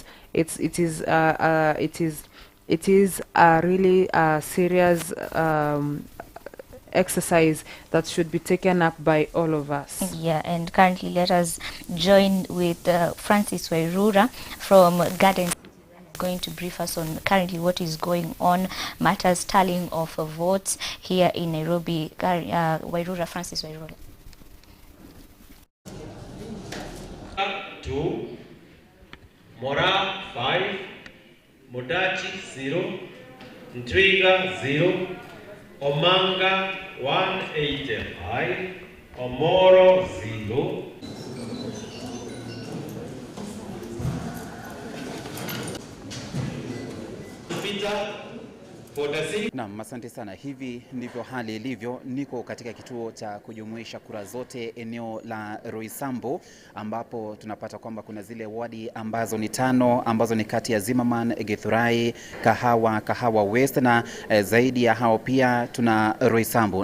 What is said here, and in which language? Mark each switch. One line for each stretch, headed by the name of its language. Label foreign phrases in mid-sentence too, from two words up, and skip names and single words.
English: It is a really serious exercise that should be taken up by all of us. Yeah, and currently let us join with Francis Wairura from Garden, going to brief us on currently what is going on, matters tallying of votes here in Nairobi. Wairura, Francis Wairura. 2, Mora 5, Modachi 0, Ntwiga 0, Omanga 185, Omoro 0.
Swahili: Naam, asante sana. Hivi ndivyo hali ilivyo. Niko katika kituo cha kujumuisha kura zote eneo la Roysambu, ambapo tunapata kwamba kuna zile wadi ambazo ni 5 ambazo ni kati ya Zimmerman, Githurai, Kahawa West na zaidi ya hao pia tuna Roysambu.